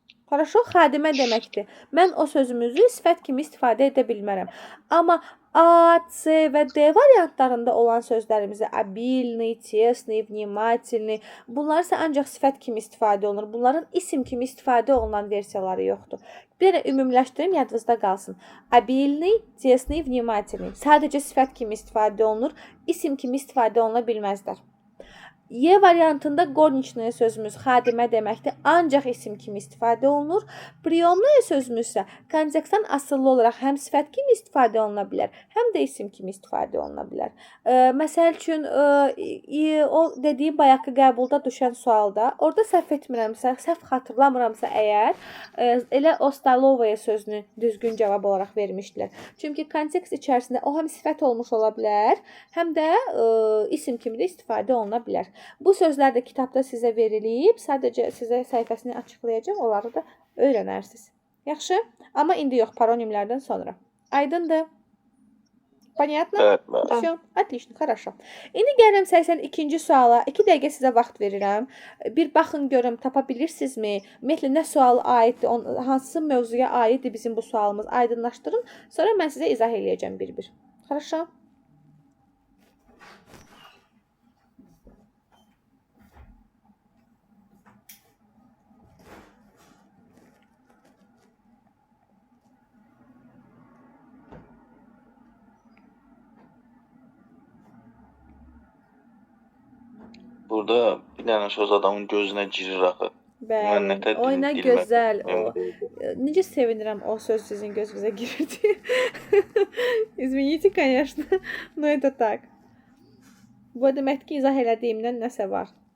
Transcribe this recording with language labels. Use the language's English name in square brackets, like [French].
[Azerbaijani] Хорошo, xadimə deməkdir. Mən o sözümüzü sifət kimi istifadə edə bilmərəm. Amma A, C və D variantlarında olan sözlərimizə обильный, тесный, внимательный, bunlar isə ancaq sifət kimi istifadə olunur. Bunların isim kimi istifadə olunan versiyaları yoxdur. Bir də ümumiləşdirim, yadınızda qalsın. Обильный, тесный, внимательный. Sadəcə sifət kimi istifadə olunur, isim kimi istifadə oluna bilməzlər. Y variantında горничная sözümüz xadimə deməkdir, ancaq isim kimi istifadə olunur. Приемная sözümüz isə kontekstdən asıllı olaraq həm sifət kimi istifadə oluna bilər, həm də isim kimi istifadə oluna bilər. Məsəl üçün, o dediyim bayaqki qəbulda düşən sualda, orada səhv etmirəmsə, səhv xatırlamıramsa əgər, elə o stolovaya sözünü düzgün cavab olaraq vermişdilər. Çünki kontekst içərisində o həm sifət olmuş ola bilər, həm də isim kimi də istifadə oluna bilər. Bu sözlər də kitabda sizə verilib, sadəcə sizə səhifəsini açıqlayacağım, onları da öyrənərsiniz. Yaxşı? Amma indi yox, paronimlərdən sonra. Aydındır? Понятно? [Turkish] Evet. [Russian] Всё, отлично, хорошо. [Azerbaijani] İndi gəlirəm 82-ci suala. 2 dəqiqə sizə vaxt verirəm. Bir baxın görüm, tapa bilirsinizmi? Ümumiyyətlə nə sual aiddir, hansı mövzuya aiddir bizim bu sualımız? Aydınlaşdırın. Sonra mən sizə izah eləyəcəm bir-bir. [Russian] Хорошо? [Azerbaijani] Burada bir dənə söz adamın gözünə girir axı. Mən nə Bəli. tədbir Oy, nə bilmirəm. gözəl. Necə sevinirəm o söz sizin gözünüzə girdi. [Russian] Извините, конечно, но это так. [Azerbaijani] Bu deməkdir ki, izah elədiyimdən nəsə var.